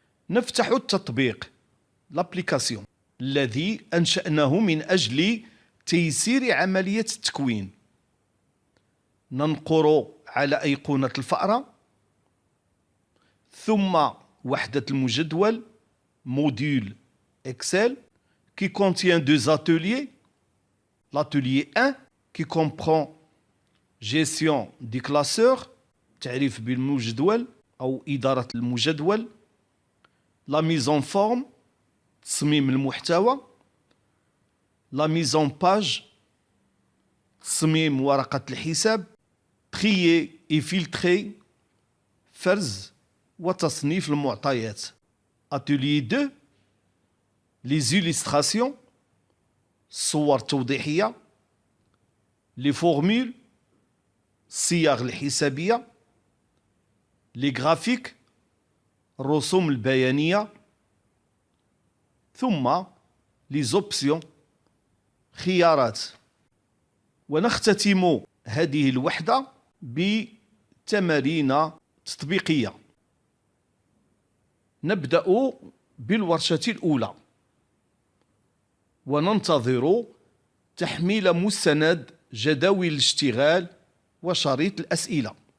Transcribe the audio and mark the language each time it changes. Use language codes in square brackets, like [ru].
[ar] نفتح التطبيق l'application الذي أنشأناه من أجل تيسير عملية التكوين. ننقر على أيقونة الفأرة، ثم وحدة المجدول [fr] module Excel qui contient deux ateliers. L'atelier 1 qui comprend gestion du classeur [ar] تعريف بالمجدول أو إدارة المجدول، [fr] la mise en forme [ar] تصميم المحتوى، [fr] la mise en page [ar] تصميم ورقة الحساب، [fr] trier et filtrer [ar] فرز وتصنيف المعطيات. [fr] Atelier 2 les illustrations [ar] صور توضيحية، [fr] les formules [ar] الصيغ الحسابية، [fr] les graphiques [ar] الرسوم البيانية، [fr] ثم les options [ar] خيارات. ونختتم هذه الوحدة بتمارين تطبيقية. نبدأ بالورشة الأولى وننتظر تحميل مستند جداول الاشتغال وشريط الأسئلة.